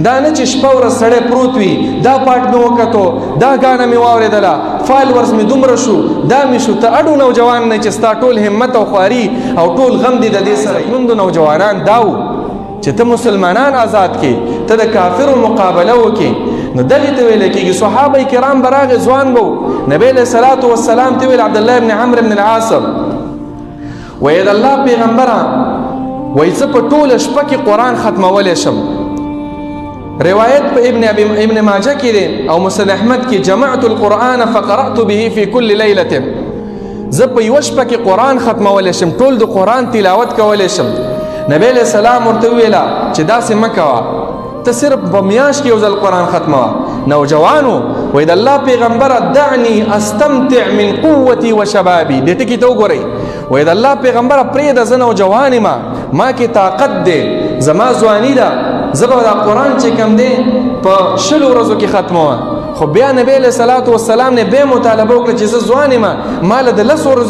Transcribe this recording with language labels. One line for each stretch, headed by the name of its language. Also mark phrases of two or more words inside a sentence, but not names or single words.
Pashto: دا نه چې شپه ورځ سړی پروت وي دا پاټ مې وکتو دا ګانه مې واورېدله فالورز مې دومره شو دا مې شو ته اډو نوجوان نه چې ستا ټول همت او خواري او ټول غم دې د دې سره موږ نوجوانان دا وو چې ته مسلمانان آزاد کې ته د کافرو مقابله وکې نو دغې ته ویل کېږي صحابه کرام به راغې ځوان به نبی
Arabic: علیه الصلاة والسلام
Pashto: ته ویل عبدالله بن عمرو بن العاص وایي د الله پیغمبره وایي زه په ټوله شپه کې قرآن ختمولی شم روایت په ابن ماجه کې دی او مسند احمد کې
Arabic: جمعت القرآن فقرأت به في كل ليلة
Pashto: زه په یوه شپه کې قرآن ختمولی شم ټول د قرآن تلاوت کولی شم نبی
Arabic: علیه السلام
Pashto: ورته وویله چې داسې مه کوه ته صرف په میاشت کې یو ځل قرآن ختموه نوجوانو وایي د الله پیغمبره
Arabic: دعني استمتع من قوتي وشبابي
Pashto: دې ټکي ته وګورئ وایي د الله پیغمبره پرېږده زه نوجوان یم ما کې طاقت دی زما ځواني ده زه به دا قرآن چې کوم دی په 20 ورځو کې ختموه خو بیا نبی
Arabic: علیه الصلاة والسلام
Pashto: نه بیا مطالبه وکړه چې زه ځوان یم ما له د 10 ورځو